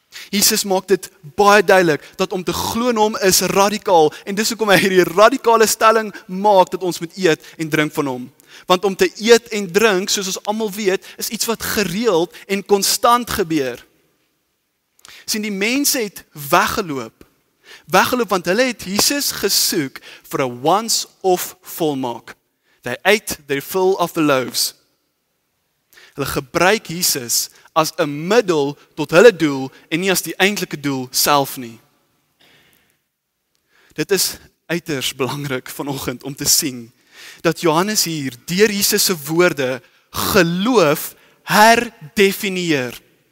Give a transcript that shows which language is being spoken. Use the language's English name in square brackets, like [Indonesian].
[Afrikaans] Jesus maak dit baie duidelik dat om te glo in hom is radikaal en dis hoekom hy hierdie radikale stelling maak dat ons moet eet en drink van hom. Want om te eet en drink, soos ons almal weet, is iets wat gereeld en konstant gebeur. Sien, die mense het weggeloop want hulle het Jesus gesoek vir 'n once-off volmaak. [English] They ate their fill of the loaves. [Afrikaans] Hulle gebruik Jesus as 'n middel tot hulle doel en nie as die eintlike doel self nie. Dit is uiters belangrik vanoggend om te sien dat Johannes hier deur Jesus se woorde geloof herdefinieer.